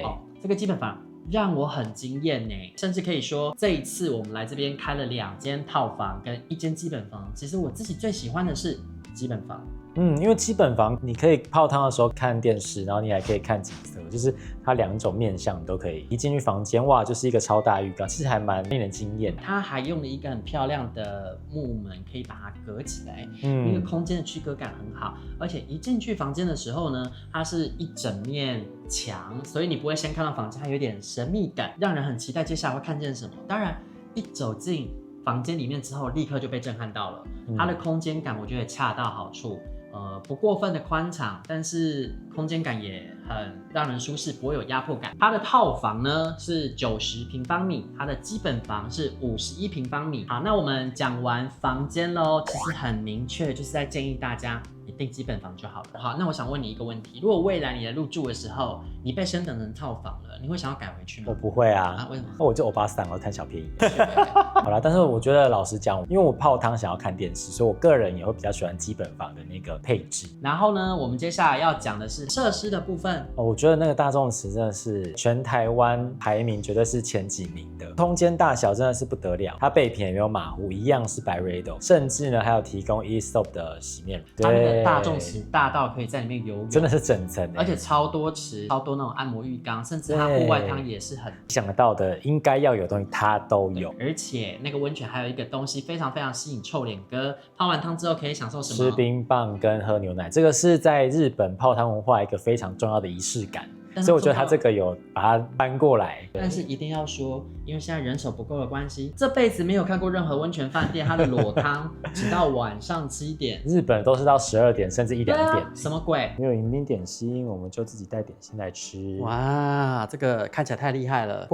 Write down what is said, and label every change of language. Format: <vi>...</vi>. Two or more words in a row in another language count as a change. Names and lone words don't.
<zh>這個基本房讓我很驚豔呢，甚至可以說這一次我們來這邊開了2間套房跟1間基本房，其實我自己最喜歡的是基本房。因為基本房你可以泡湯的時候看電視，然後你還可以看景色，就是它2種面向你都可以。一進去房間，哇，就是一個超大浴缸，其實還蠻令人驚豔。它還用了一個很漂亮的木門，可以把它隔起來，那個空間的區隔感很好。而且一進去房間的時候呢，它是一整面牆，所以你不会先看到房間，它有點神秘感，讓人很期待接下来会看見什麼。当然，一走進房間裡面之後，立刻就被震撼到了。它的空間感我覺得恰到好處。不過分的寬敞，但是空間感也很讓人舒適，不會有壓迫感。它的套房呢是90平方米，它的基本房是51平方米。好，那我們講完房間咯，其實很明確，就是在建議大家你訂基本房就好了。好，那我想問你一個問題：如果未來你的入住的時候，你被升等成套房了，你會想要改回去嗎？我不會啊。為什麼？我就歐巴桑，我貪小便宜。好啦，但是我覺得老實講，因為我泡湯想要看電視，所以我個人也會比較喜歡基本房的那個配置。然後呢，我們接下來要講的是設施的部分。我覺得那個大眾池真的是全台灣排名絕對是前幾名的，空間大小真的是不得了。它備品也沒有馬虎，一樣是Byredo，甚至呢還有提供 eSoap 的洗面乳。它那個大眾池大到可以在裡面游泳，真的是整層，而且超多池，超多那種按摩浴缸，甚至它戶外湯也是很想得到的应該要有的東西它都有。而且那個溫泉還有一個東西非常非常吸引臭臉哥，泡完湯之後可以享受什麼？吃冰棒跟喝牛奶，這個是在日本泡湯文化一個非常重要的儀式感。所以我覺得他这個有把它搬過來，但是一定要說，因為現在人手不夠的關係，這輩子沒有看過任何溫泉飯店它的裸湯只到晚上7點，日本都是到12點甚至1、2點。什麼鬼？沒有迎賓點心，我們就自己帶點心來吃。哇，這個看起來太厲害了！</zh>